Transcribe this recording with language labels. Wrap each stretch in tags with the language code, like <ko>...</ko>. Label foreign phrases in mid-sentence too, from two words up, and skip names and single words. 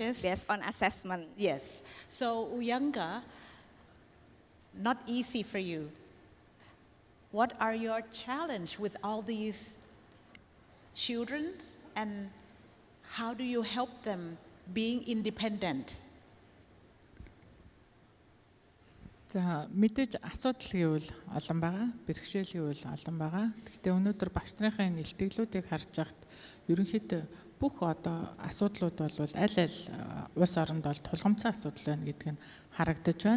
<en>Yes, based on assessment. Yes. So Uyanga, not easy for you. What are your challenge with all these children, and how do you help them being independent?</en> <mn>За мэдээж асуудал гэвэл олон байгаа, бэрхшээл гэвэл олон байгаа. Гэхдээ өнөөдөр багш нарын илтгэлүүдийг харж байхад ерөнхийдөө бүх одоо асуудлууд бол аль улс оронд бол тулгамдсан асуудал байна гэдг нь харагдаж байна.</mn>